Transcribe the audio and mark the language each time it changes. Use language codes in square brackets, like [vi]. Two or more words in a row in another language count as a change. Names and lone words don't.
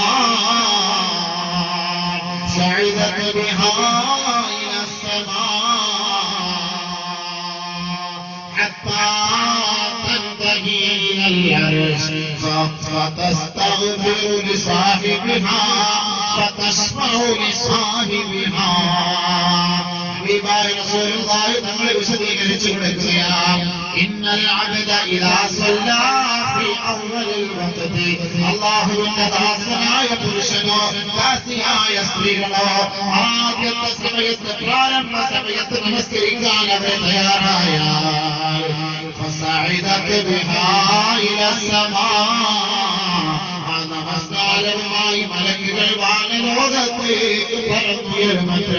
[ar] صعدت بها إلى السماء حتى إلى العرش فتستغفر لصاحبها فتشفع لصاحبها. [ml] റസൂലുള്ളാഹി തങ്ങളെ വിശദീകരിച്ചു കൊടുക്കുകയാണ്, [ar] إن العبد إذا صلى في أول الوقت, [ml] അല്ലാഹുവിന്റെ ദാസനായ പുരുഷനോ ദാസിയായ സ്ത്രീകളോ ആദ്യത്തെ സമയത്ത്, പ്രാരംഭ സമയത്ത് നമസ്കരിക്കാൻ അവർ തയ്യാറായാൽ [ar] فصعدت بها إلى السماء, [ml] ആ നമസ്കാരവുമായി മലക്കുകൾ വാനലോകത്തേക്ക് പറന്നുയരുമത്രേ.